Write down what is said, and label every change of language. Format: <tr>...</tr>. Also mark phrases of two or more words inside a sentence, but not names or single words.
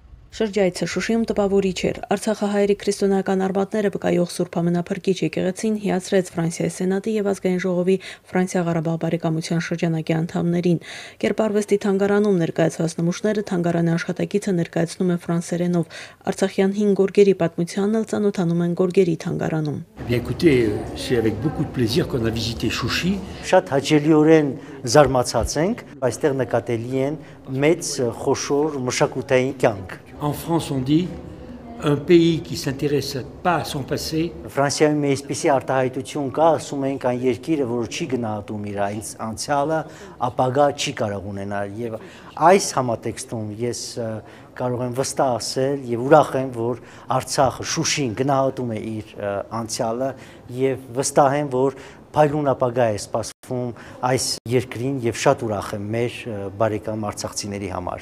<hy>Շրջայցը Շուշիում տպավորիչ էր։ Արցախահայերի քրիստոնեական արմատները վկայող Սուրբ Ամենափրկիչ եկեղեցին հիացրեց Ֆրանսիայի Սենատի եւ Ազգային ժողովի Ֆրանսիա-Ղարաբաղ բարեկամության շրջանակի անդամներին։ Կերպարվեստի թանգարանում ներկայացված նմուշները թանգարանի աշխատակիցը ներկայացնում է ֆրանսերենով։ Արցախյան 5 գորգերի պատմությանն էլ ծանոթանում են գորգերի թանգարանում։</hy> <fr>Écoutez, c'est avec beaucoup de plaisir qu'on a visité Chouchi.</fr> <hy>Շատ հաճելիորեն զարմացած ենք, այստեղ նկատելի են մեծ խոշոր մշակութային կյանք։</hy> <fr>En France, on dit un pays qui s'intéresse pas à son passé.</fr> <hy>Ֆրանսիայում մի այսպիսի արտահայտություն կա, ասում են կան երկիրը, որը չի գնահատում իր անցյալը, ապագա չի կարող ունենալ եւ այս համատեքստում ես կարող եմ վստահ ասել եւ ուրախ եմ, որ Արցախը Շուշին գնահատում է իր անցյալը եւ վստահ եմ, որ փայլուն ապագա է սպասվում այս երկրին եւ շատ ուրախ եմ մեր բարեկամ արցախցիների համար։</hy>